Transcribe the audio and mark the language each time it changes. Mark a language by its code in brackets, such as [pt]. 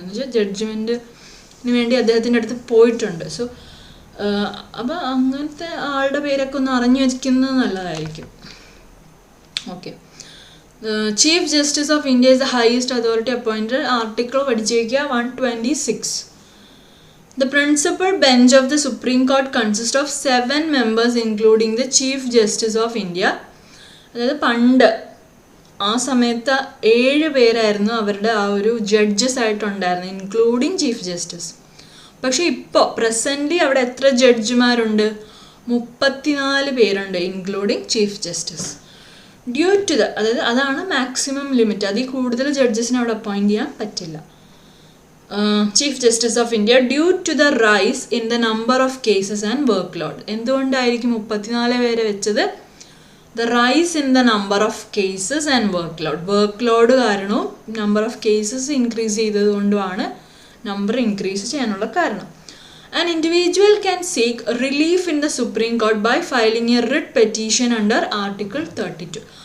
[ml] എന്ന് വെച്ചാൽ ജഡ്ജ്മെൻറ്റിന് വേണ്ടി അദ്ദേഹത്തിൻ്റെ അടുത്ത് പോയിട്ടുണ്ട്. സോ അപ്പോൾ അങ്ങനത്തെ ആളുടെ പേരൊക്കെ ഒന്ന് അറിഞ്ഞു വയ്ക്കുന്നത് നല്ലതായിരിക്കും. [en] Okay, chief justice of India is the highest authority appointed. [ml] Article പഠിച്ചു വയ്ക്കുക, 126. [en] The principal bench of the Supreme Court consists of 7 members including the Chief Justice of India. [ml] അതായത് പണ്ട് ആ സമയത്ത് 7 പേരായിരുന്നു അവരുടെ ആ ഒരു ജഡ്ജസ് ആയിട്ടുണ്ടായിരുന്നു, ഇൻക്ലൂഡിങ് ചീഫ് ജസ്റ്റിസ്. പക്ഷേ ഇപ്പോൾ പ്രസൻ്റ്ലി അവിടെ എത്ര ജഡ്ജിമാരുണ്ട്, 34 പേരുണ്ട്, including chief justice. Due to അതായത് അതാണ് മാക്സിമം ലിമിറ്റ്, അതിൽ കൂടുതൽ ജഡ്ജസിനെ അവിടെ അപ്പോയിൻറ്റ് ചെയ്യാൻ പറ്റില്ല. [en] Chief justice of India due to the rise in the number of cases and work load. [ml] എന്തുകൊണ്ടായിരിക്കും 34 പേരെ വെച്ചത്? [en] the rise in the number of cases and work load [ml] കാരണവും നമ്പർ ഓഫ് കേസസ് ഇൻക്രീസ് ചെയ്തത് കൊണ്ടുമാണ് number increase ചെയ്യാനുള്ള കാരണം. [en] An individual can seek relief in the Supreme Court by filing a writ petition under Article 32.